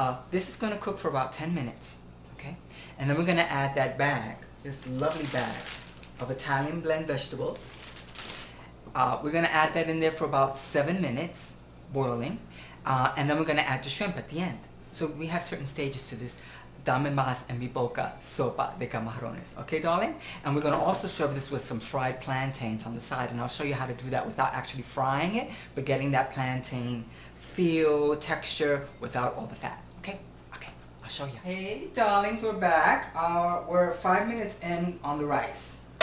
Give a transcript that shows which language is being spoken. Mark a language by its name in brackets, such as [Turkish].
[English] This is going to cook for about 10 minutes. Okay, and then we're going to add that bag, this lovely bag of Italian blend vegetables. We're going to add that in there for about 7 minutes, boiling. And then we're going to add the shrimp at the end. So we have certain stages to this. [Spanish] Dame más en mi boca, sopa de camarones. [English] Okay, darling? And we're going to also serve this with some fried plantains on the side. And I'll show you how to do that without actually frying it, but getting that plantain feel, texture, without all the fat. Okay? Okay, I'll show you. Hey, darlings, we're back. We're 5 minutes in on the rice.